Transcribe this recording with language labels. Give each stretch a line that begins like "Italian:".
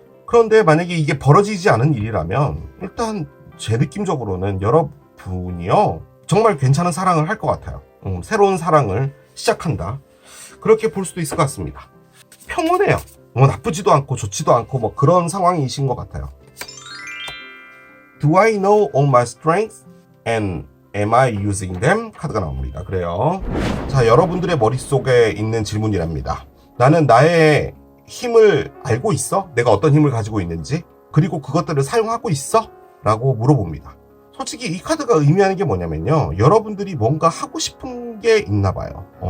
Korean: 그런데 만약에 이게 벌어지지 않은 일이라면 일단 제 느낌적으로는 여러분이요 정말 괜찮은 사랑을 할 것 같아요. 새로운 사랑을 시작한다, 그렇게 볼 수도 있을 것 같습니다. 평온해요. 나쁘지도 않고 좋지도 않고 뭐 그런 상황이신 것 같아요.
English: Do I know all my strengths and am I using them?
Korean: 카드가 나옵니다. 그래요. 자, 여러분들의 머릿속에 있는 질문이랍니다. 나는 나의 힘을 알고 있어? 내가 어떤 힘을 가지고 있는지? 그리고 그것들을 사용하고 있어? 라고 물어봅니다. 솔직히 이 카드가 의미하는 게 뭐냐면요, 여러분들이 뭔가 하고 싶은 게 있나 봐요.